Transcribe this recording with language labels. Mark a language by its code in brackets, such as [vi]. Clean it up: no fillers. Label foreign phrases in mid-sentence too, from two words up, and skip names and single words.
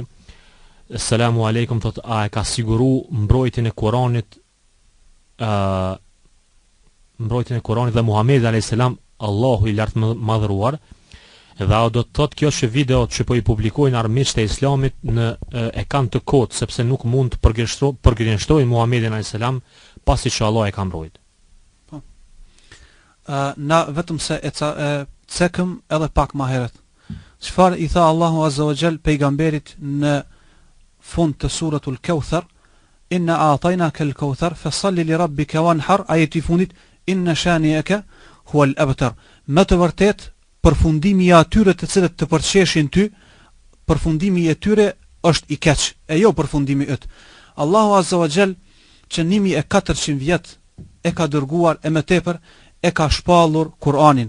[ar] السلام عليكم, [sq] thot, a e ka siguru mbrojtjen e Kuranit dhe Muhamedit [ar] عليه السلام, [sq] Allahu i lartë madhëruar, dhe a do të thot kjo që videot që po i publikojnë armiqtë e islamit e kanë të kotë, sepse nuk mund të përgënjeshtrojnë Muhamedit [ar] عليه السلام [sq] pasi që Allah e ka mbrojt. Na vetëm se e cekëm edhe pak ma heret. Çfarë i tha Allahu [ar] عز وجل [sq] pejgamberit në fund të suratul Kauthar, [ar] إنا أعطيناك الكوثر فصل لربك وانحر, ajeti fundit إن شانئك هو الأبتر. [sq] Me të vërtet përfundimi i atyre të cilët të përqeshin ty, përfundimi i tyre është i keq, e jo përfundimi yt. Allahu [ar] عز وجل [sq] që 1400 vjet e ka dërguar e më tepër e ka shpallur Kur'anin.